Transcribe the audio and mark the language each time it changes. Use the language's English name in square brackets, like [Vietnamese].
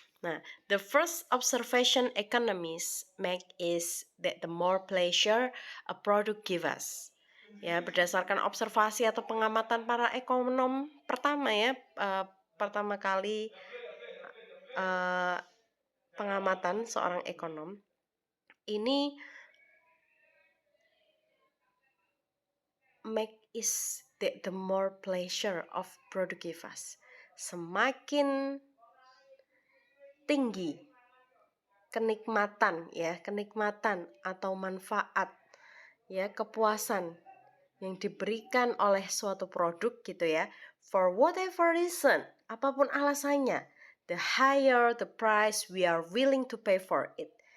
[English] Nah, the first observation economists make is that the more pleasure a product gives us. [Indonesian] Ya, berdasarkan observasi atau pengamatan para ekonom pertama ya, pertama kali pengamatan seorang ekonom ini [English] make is the more pleasure of product give us. [Indonesian] Semakin tinggi kenikmatan atau manfaat kepuasan yang diberikan oleh suatu produk gitu ya, [English] for whatever reason, [Indonesian] apapun alasannya, [English] the higher the price we are willing to pay for it.